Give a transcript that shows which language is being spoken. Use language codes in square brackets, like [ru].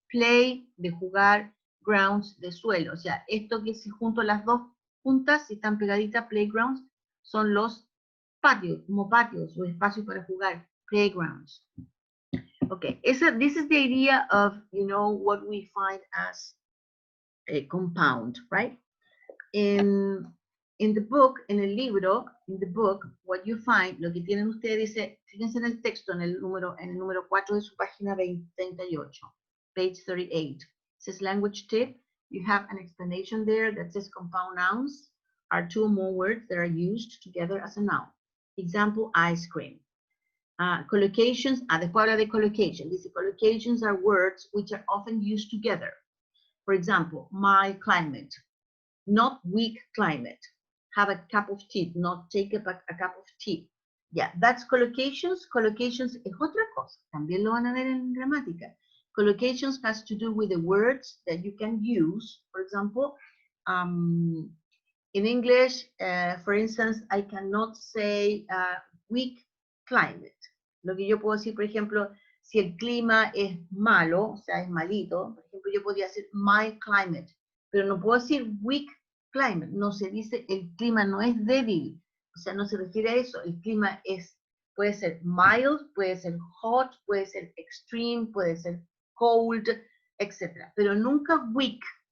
[es] Play, de jugar, grounds, de suelo. O sea, esto que si junto las dos juntas, si están pegaditas, playgrounds, son los patios, como patios o espacios para jugar, playgrounds. [en] Okay, this is the idea of, you know, what we find as a compound, right? In the book, [es] en el libro, [en] in the book, what you find, [es] lo que tienen ustedes dice, fíjense en el texto, en el número 4 de su página 38, [en] page 38. It says language tip. You have an explanation there that says compound nouns are two or more words that are used together as a noun. Example, ice cream. [es] Collocations, después habla de collocation. Dice, [en] collocations are words which are often used together. For example, mild climate, not weak climate. Have a cup of tea, not take a cup of tea. Yeah, that's collocations. [es] Collocations es otra cosa. También lo van a ver en gramática. [en] Collocations has to do with the words that you can use. For example, in English, for instance, I cannot say weak climate. [es] Lo que yo puedo decir, por ejemplo, si el clima es malo, o sea, es malito, por ejemplo, yo podría decir mild climate, pero no puedo decir weak climate. No se dice, el clima no es débil, o sea, no se refiere a eso. El clima puede ser mild, puede ser hot, puede ser extreme, puede ser cold, etc. Pero nunca weak.